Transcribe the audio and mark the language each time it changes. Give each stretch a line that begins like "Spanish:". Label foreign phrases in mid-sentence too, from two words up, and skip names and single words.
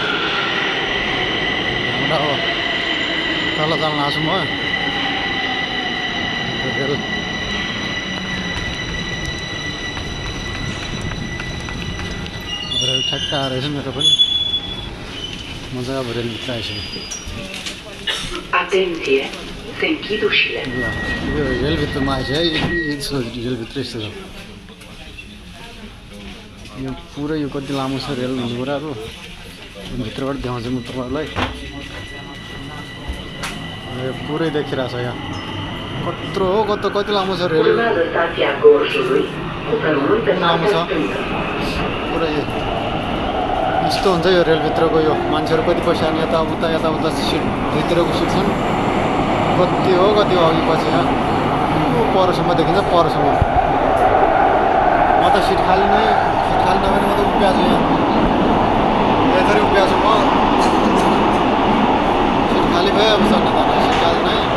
Nepali: अब तल जान आएको छु म रेल रेल ठ्याक्क रहेछ मेरो पनि म चाहिँ अब रेलभित्र आइसकेँ
Romanian: Attenție, se închid ușile.
Nepali: ल यो रेलभित्रमा आएछ है यस्तो रेलभित्र यस्तो छ यो पुरै यो कति लामो छ रेल भन्ने कुराहरू भित्रबाट देखाउँछु म तपाईँहरूलाई यो पुरै देखिरहेको छ यहाँ कत्रो हो कति लामो छ रेल
Romanian: Urmează stația Gorjului, cu permânt pe
Nepali: लामो छ
Romanian: partea stângă.
Nepali: पुरै यस्तो हुन्छ यो रेलभित्रको यो मान्छेहरू कति पैसा अनि यताउता सिट भित्रको सिट छन् कति हो अघि पछि यहाँ परसम्म देखिन्छ परसम्म म त सिट खाली नभएर म त उभिएको छु यहाँ यसरी उभिएको छु म सिट खाली भयो अब चढ्न जान सिट खाली नै